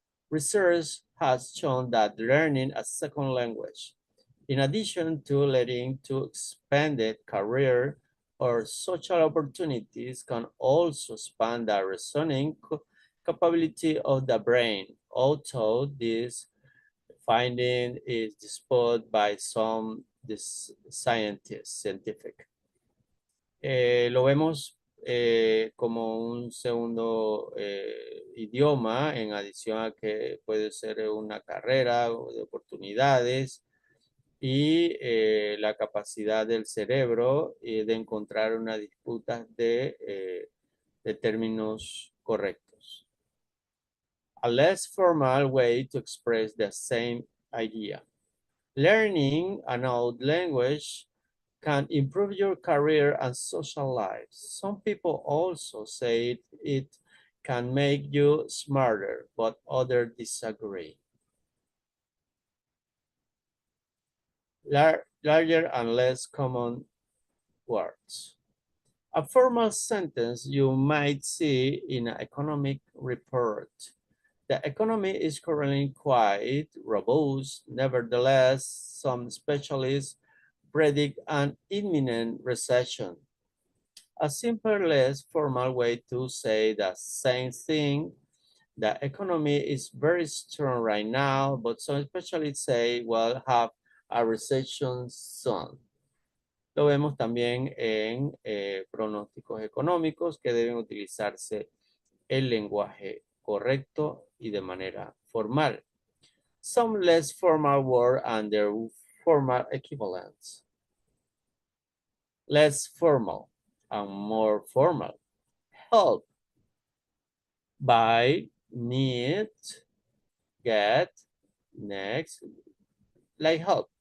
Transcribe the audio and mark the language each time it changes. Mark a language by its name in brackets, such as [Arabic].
[English] Research has shown that learning a second language, in addition to leading to expanded career or social opportunities, can also expand the reasoning capability of the brain, although this finding is disputed by some scientific. [Spanish] Lo vemos como un segundo idioma, en adición a que puede ser una carrera de oportunidades y la capacidad del cerebro de encontrar una disputa de términos correctos. [English] A less formal way to express the same idea. Learning an old language can improve your career and social life. Some people also say it can make you smarter, but others disagree. Larger and less common words. A formal sentence you might see in an economic report. The economy is currently quite robust. Nevertheless, some specialists predict an imminent recession. A simple, less formal way to say the same thing. The economy is very strong right now, but some specialists say we'll have a recession soon. [Spanish] Lo vemos también en pronósticos económicos que deben utilizarse el lenguaje correcto y de manera formal. [English] Some less formal words and their formal equivalents. Less formal and more formal. Help. Buy, need, get, next. Like help.